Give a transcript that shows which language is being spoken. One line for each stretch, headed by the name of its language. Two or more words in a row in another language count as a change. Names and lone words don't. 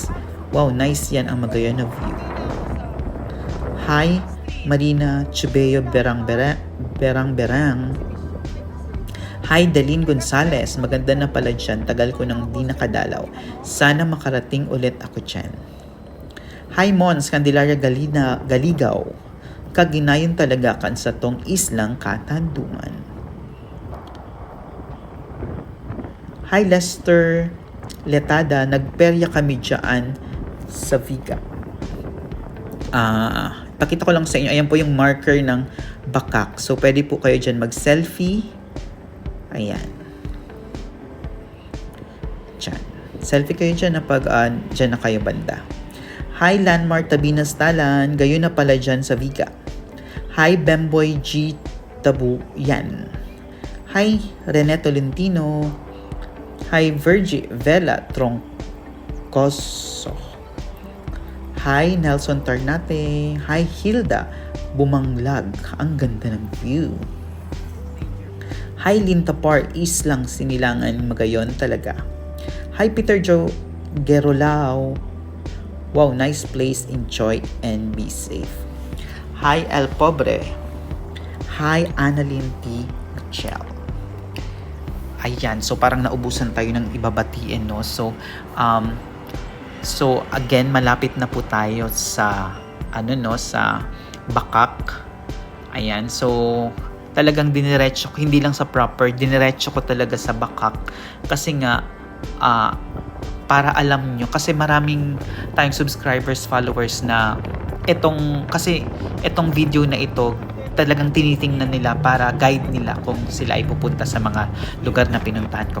Filipino: Wow, nice yan ang Magayon na view.
English: Hi, Marina Chubeo Berang. Hi, Dalin Gonzales.
Filipino: Maganda na pala dyan. Tagal ko nang di nakadalaw. Sana makarating ulit ako dyan.
English: Hi, Mons Candelaria Galigaw.
Bikol: Kaginayon talaga kan sa tong islang Katandungan.
English: Hi, Lester Letada.
Filipino: Nagperya kami dyan sa Viga. Pakita ko lang sa inyo. Ayan po yung marker ng Bakak. So, pwede po kayo dyan mag-selfie. Ayan. Dyan. Selfie kayo dyan na pag dyan na kayo banda. Hi, Landmark Tabinas Talan. Gayon na pala dyan sa Viga.
English: Hi, Bemboy G. Tabuyan. Hi, Rene Tolentino. Hi, Virgie Vela Ilocos. Hi, Nelson Tarnate. Hi, Hilda. Bumanglag.
Filipino: Ang ganda ng view.
English: Hi,
Filipino: Lintapar. Islang Sinilangan.
Bikol: Magayon talaga.
English: Hi, Peter Joe Gerolao. Wow, nice place. Enjoy and be safe. Hi, El Pobre. Hi, Annalyn T. Michelle.
Filipino: Ayan, so parang naubusan tayo ng ibabatiin, no? So again, malapit na po tayo sa sa Bakak. Ayan, so talagang diniretso ko, hindi lang sa proper, diniretso ko talaga sa Bakak kasi nga para alam nyo, kasi maraming tayong
English: subscribers, followers
Filipino: na itong video na ito talagang tinitingnan nila para guide nila kung sila ay pupunta sa mga lugar na pinuntahan ko.